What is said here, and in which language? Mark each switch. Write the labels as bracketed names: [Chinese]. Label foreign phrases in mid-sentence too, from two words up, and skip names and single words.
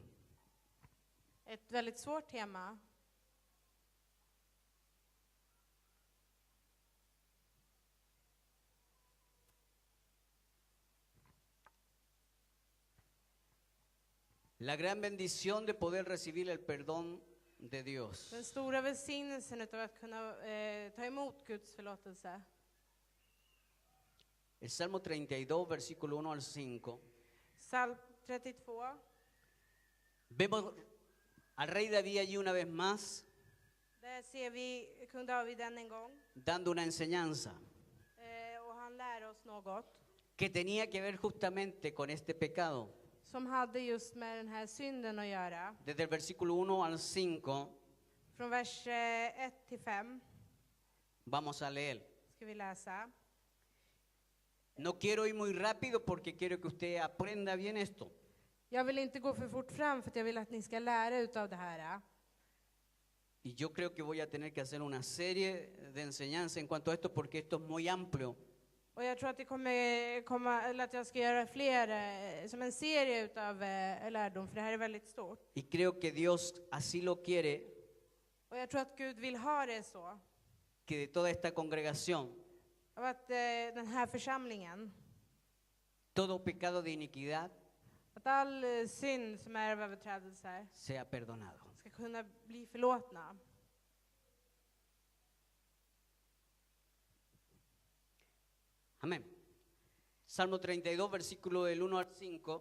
[Swedish] Ett väldigt svårt tema. [Spanish] La gran bendición de poder recibir el perdón de Dios. [Swedish] Den stora välsignelsen utav att kunna ta emot Guds förlåtelse. [Spanish] El Salmo 32, versículo 1 al 5. [Swedish] Psalm 32. [Spanish] Vemos al rey David allí una vez más [Swedish] Där ser vi kung David än en gång. [Spanish] dando una enseñanza [Swedish] Och han lär oss något [Spanish] que tenía que ver justamente con este pecado. [Swedish] som hade just med den här synden att göra. [Spanish] Desde el versículo 1 al 5 [Swedish] Från vers 1 till 5 [Spanish] vamos a leer. [Swedish] ska vi läsa. [Spanish] No quiero ir muy rápido porque quiero que usted aprenda bien esto. [Swedish] Jag vill inte gå för fort fram för att jag vill att ni ska lära utav det här. [Spanish] Y yo creo que voy a tener que hacer una serie de enseñanza en cuanto a esto porque esto es muy amplio. [Swedish] Och jag tror att det kommer komma, eller att jag ska göra fler, som en serie utav lärdom, för det här är väldigt stort. [Spanish] Y creo que Dios así lo quiere, [Swedish] Och jag tror att Gud vill ha det så. [Spanish] que de toda esta congregación, [Swedish] Av att den här församlingen, [Spanish] todo pecado de iniquidad [Swedish] att all synd som är av överträdelser [Spanish] sea perdonado. [Swedish] ska kunna bli förlåtna. [Spanish] Amén. Salmo 32, versículo del 1 al 5.